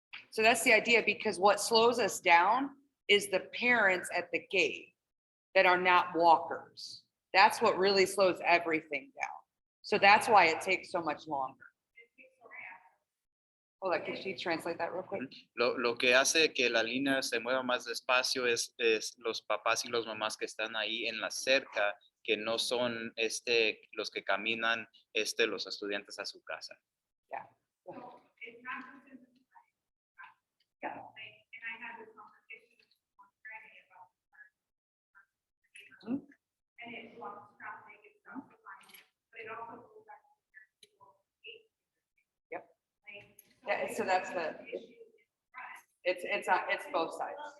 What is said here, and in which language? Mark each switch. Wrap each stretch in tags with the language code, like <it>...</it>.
<en>So that's the idea, because what slows us down is the parents at the gate that are not walkers. That's what really slows everything down. So that's why it takes so much longer. Hold on, can she translate that real quick?</en> <es>Lo que hace que la línea se mueva más despacio es los papás y los mamás que están ahí en la cerca, que no son los que caminan los estudiantes a su casa.</es> <en>Yeah. Yeah. And I had this conversation on Friday about Mhm. and it blocks traffic, it's not so fine, but it also goes back to the people. Yep. Like, Yeah, so that's the, it's both sides.</en>